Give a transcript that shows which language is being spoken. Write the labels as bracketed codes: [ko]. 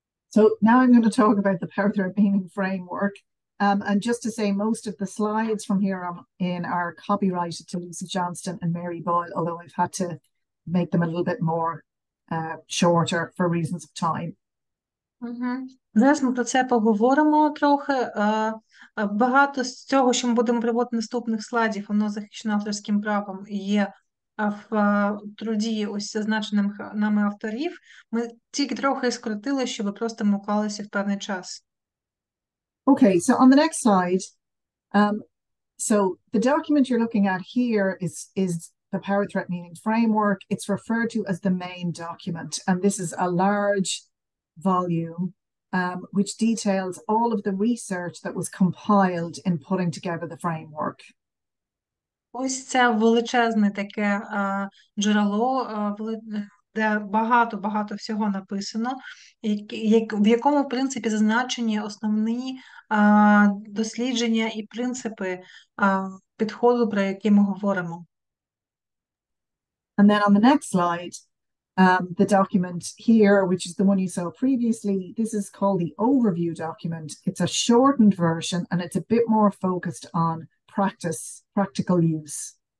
[en] So now I'm going to talk about the power threat meaning framework. And just to say, most of the slides from here are copyrighted to Lucy Johnston and Mary Boyle, although I've had to make them a little bit more shorter for reasons of time. [uk] Зараз ми про це поговоримо трохи. Багато з цього, що ми будемо приводити наступних слайдів, воно захищено авторським правом і є в труді ось зазначеним нами авторів. Ми тільки трохи скоротили, щоб просто ми вклалися в певний час. [en] Okay, so on the next slide, so the document you're looking at here is the power threat meaning framework. It's referred to as the main document, and this is a large volume which details all of the research that was compiled in putting together the framework. [uk] Ось це величезне таке джерело, де багато всього написано, в якому, в принципі, зазначені основні дослідження і принципи підходу, про які ми говоримо. [en] And then on the next slide, the document here, which is the one you saw previously, this is called the overview document. It's a shortened version and it's a bit more focused on practical use.